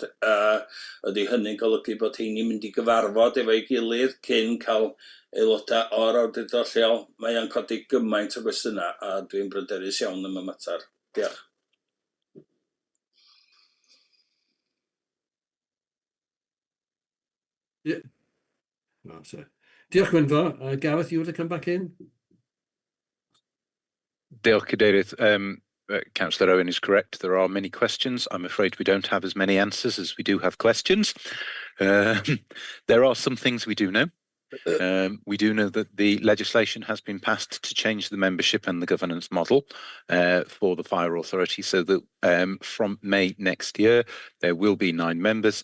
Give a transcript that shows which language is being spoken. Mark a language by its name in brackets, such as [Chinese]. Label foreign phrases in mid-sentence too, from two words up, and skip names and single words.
[Welsh] Ydy hynny'n golygu bod heini'n mynd i gyfarfod efo'i gilydd cyn cael aelodau o'r awdurdod lleol? Mae o'n codi gymaint o gwestiynau, a dwi'n bryderus iawn am y mater. Diolch. [English] Yeah. No, so. Diolch, Gwynfor. Gareth, you want to come back in? [Welsh] Diolch, Cadeirydd. [English] Councillor Owen is correct. There are many questions. I'm afraid we don't have as many answers as we do have questions. There are some things we do know. We do know that the legislation has been passed to change the membership and the governance model for the Fire Authority, so that from May next year there will be 9 members.